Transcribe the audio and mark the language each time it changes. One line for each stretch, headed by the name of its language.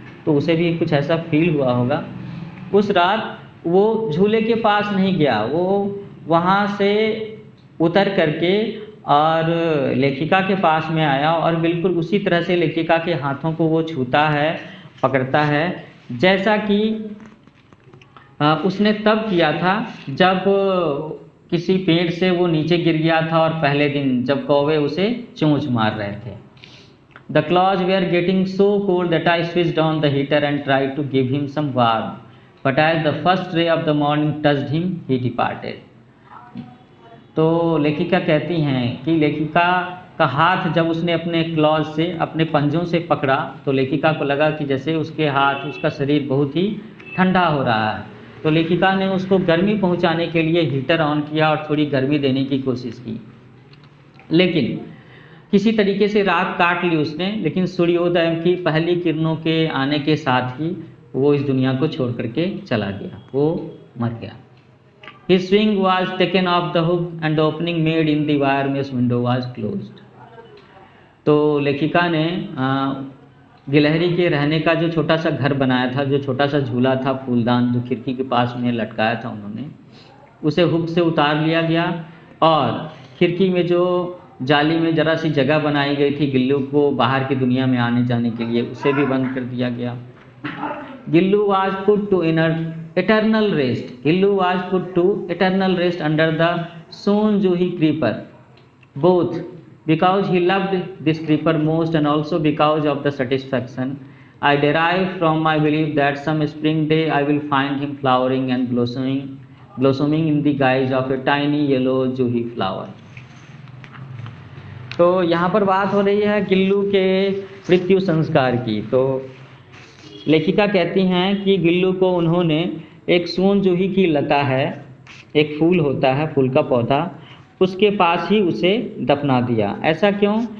Hindi: तो उसे भी कुछ ऐसा फील हुआ होगा। उस रात वो झूले के पास नहीं गया, वो वहाँ से उतर करके और लेखिका के पास में आया और बिल्कुल उसी तरह से लेखिका के हाथों को वो छूता है, पकड़ता है, जैसा कि उसने तब किया था जब किसी पेड़ से वो नीचे गिर गया था और पहले दिन जब कौवे उसे चोंच मार रहे थे।
English: The claws were getting so cold that I switched on the heater and tried to give him some warmth. But as the first ray of the morning touched him, he departed.
Hindi: तो लेखिका कहती हैं कि लेखिका का हाथ जब उसने अपने क्लॉज से, अपने पंजों से पकड़ा, तो लेखिका को लगा कि जैसे उसके हाथ, उसका शरीर बहुत ही ठंडा हो रहा है। तो लेखिका ने उसको गर्मी पहुंचाने के लिए हीटर ऑन किया और थोड़ी गर्मी देने की कोशिश की, लेकिन किसी तरीके से रात काट ली उसने। लेकिन सूर्योदय की पहली किरणों के आने के साथ ही वो इस दुनिया को छोड़ करके चला गया, वो मर गया।
English: His swing was taken off the hook and the opening made in the wire mesh window was closed.
Hindi: तो लेखिका ने गिलहरी के रहने का जो छोटा सा घर बनाया था, जो छोटा सा झूला था, फूलदान जो खिड़की के पास में लटकाया था उन्होंने, उसे हुक से उतार लिया गया और खिड़की में जो जाली में जरा सी जगह बनाई गई थी गिल्लू को बाहर की दुनिया में आने जाने के लिए, उसे भी बंद कर दिया गया।
English: Gillu was put to eternal rest. Gillu was put to eternal rest under the Sonjuhi creeper, both because he loved this creeper most and also because of the satisfaction I derive from my belief that some spring day I will find him flowering and blossoming in the guise of a tiny yellow juhi flower.
Hindi: तो यहाँ पर बात हो रही है गिल्लू के मृत्यु संस्कार की। तो लेखिका कहती हैं कि गिल्लू को उन्होंने एक सोनजूही की लता है, एक फूल होता है, फूल का पौधा, उसके पास ही उसे दफना दिया। ऐसा क्यों?